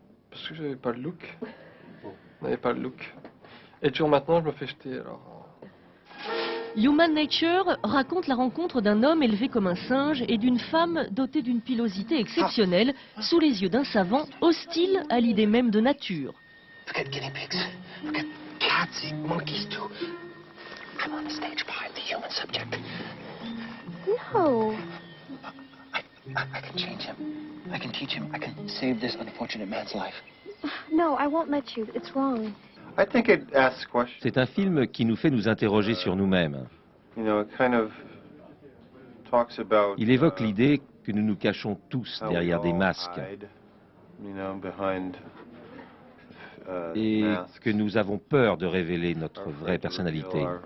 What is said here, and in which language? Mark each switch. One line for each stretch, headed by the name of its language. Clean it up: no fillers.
French: Parce que j'avais pas le look. On n'avait pas le look. Et toujours maintenant je me fais jeter alors. Human Nature raconte la rencontre d'un homme élevé comme un singe et d'une femme dotée d'une pilosité exceptionnelle sous les yeux d'un savant hostile à l'idée même de nature.
English: Forget guinea pigs. Forget cats, monkeys too. I'm on the stage behind the human subject. No. I can change him. I can teach him. I can save this unfortunate man's life. No, I won't let you. It's wrong. I think it asks questions.
French: C'est un film qui nous fait nous interroger sur nous-mêmes.
English: You know, it kind of talks about.
French: Il évoque l'idée que nous nous cachons tous derrière des masques.
English: You know, behind.
French: Et que nous avons peur de révéler notre vraie personnalité.